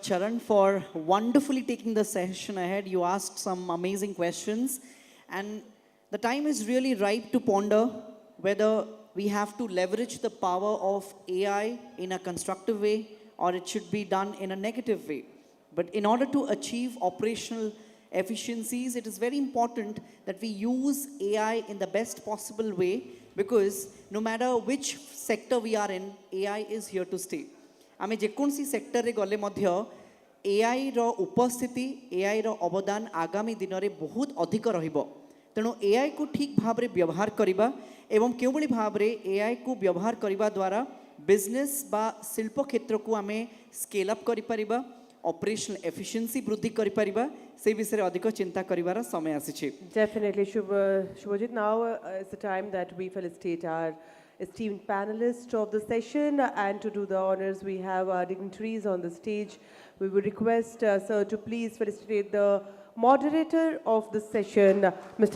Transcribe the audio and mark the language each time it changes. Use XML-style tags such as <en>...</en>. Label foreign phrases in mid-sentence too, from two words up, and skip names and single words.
<en>Charan, for wonderfully taking the session ahead. You asked some amazing questions, and the time is really ripe to ponder whether we have to leverage the power of AI in a constructive way or it should be done in a negative way. But in order to achieve operational efficiencies, it is very important that we use AI in the best possible way, because no matter which sector we are in, AI is here to stay.</en> <or>ଆମେ ଯେକୌଣସି ସେକ୍ଟର ରେ ଗଲେ ମଧ୍ୟ AI ର ଉପସ୍ଥିତି, AI ର ଅବଦାନ ଆଗାମୀ ଦିନ ରେ ବହୁତ ଅଧିକ ରହିବ। ତେଣୁ AI କୁ ଠିକ ଭାବ ରେ ବ୍ୟବହାର କରିବା ଏବଂ କେଉଁ ବଳି ଭାବ ରେ AI କୁ ବ୍ୟବହାର କରିବା ଦ୍ୱାରା ବିଜନେସ ବା ଶିଳ୍ପ କ୍ଷେତ୍ର କୁ ଆମେ</or> <en>scale up</en> <or>କରି ପାରିବା,</or> <en>operational efficiency</en> <or>ବୃଦ୍ଧି କରି ପାରିବା, ସେ ବିଷୟ ଅଧିକ ଚିନ୍ତା କରିବାର ସମୟ ଆସିଛି।</or> <en>Definitely, Shubhajit. Now is the time that we felicitate our esteemed panelists of the session, and to do the honors, we have our dignitaries on the stage. We would request sir to please felicitate the moderator of the session, Mr.</en>